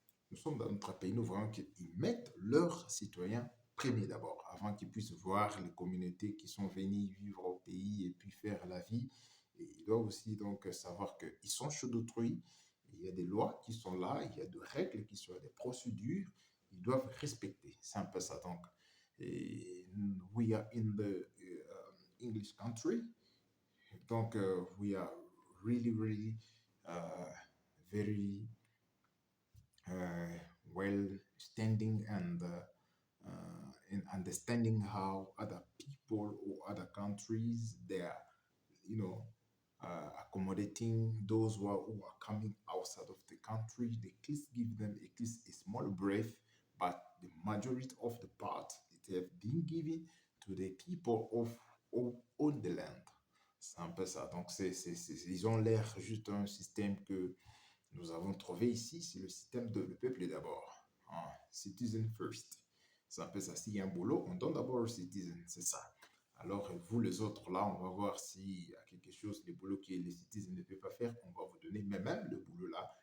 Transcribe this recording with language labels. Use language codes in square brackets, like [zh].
[fr] Nous sommes dans notre pays, nous voyons qu'ils mettent leurs citoyens premiers d'abord, avant qu'ils puissent voir les communautés qui sont venues vivre au pays et puis faire la vie. Et ils doivent aussi donc savoir qu'ils sont chez d'autrui. Il y a des lois qui sont là, il y a des règles qui sont là, des procédures, ils doivent respecter. C'est un peu ça donc. Et [en] we are in the English country, [fr] donc [en] we are really, really very uh, well standing and in understanding how other people or other countries they are, you know, accommodating those who are coming outside of the country. They at least give them at least a small breath, but the majority of the part it have been given to the people of on the land. [fr] C'est un peu ça. Donc, ils ont l'air juste un système que nous avons trouvé ici, c'est le système de le peuple d'abord. Ah, [en] citizen first. [fr] C'est un peu ça. S'il y a un boulot, on donne d'abord au citizen. C'est ça. Alors, vous, les autres, là, on va voir s'il y a quelque chose, les boulots que les citizens ne peuvent pas faire, on va vous donner, mais même le boulot là.